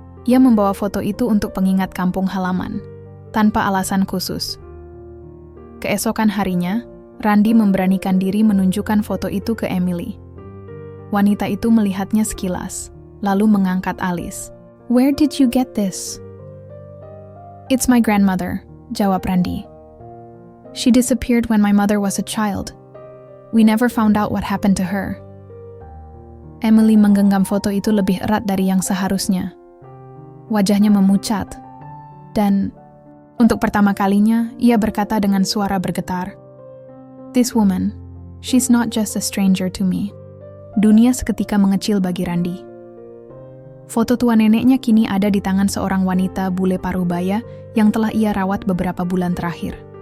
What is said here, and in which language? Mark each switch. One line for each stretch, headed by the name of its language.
Indonesian: Ia membawa foto itu untuk pengingat kampung halaman, tanpa alasan khusus. Keesokan harinya, Randy memberanikan diri menunjukkan foto itu ke Emily. Wanita itu melihatnya sekilas, lalu mengangkat alis.
English: "Where did you get this?" "It's my grandmother,"
Indonesian: jawab Randy.
English: "She disappeared when my mother was a child. We never found out what happened to her."
Indonesian: Emily menggenggam foto itu lebih erat dari yang seharusnya. Wajahnya memucat, dan untuk pertama kalinya, ia berkata dengan suara bergetar,
English: "This woman, she's not just a stranger to me."
Indonesian: Dunia seketika mengecil bagi Randy. Foto tua neneknya kini ada di tangan seorang wanita bule parubaya yang telah ia rawat beberapa bulan terakhir.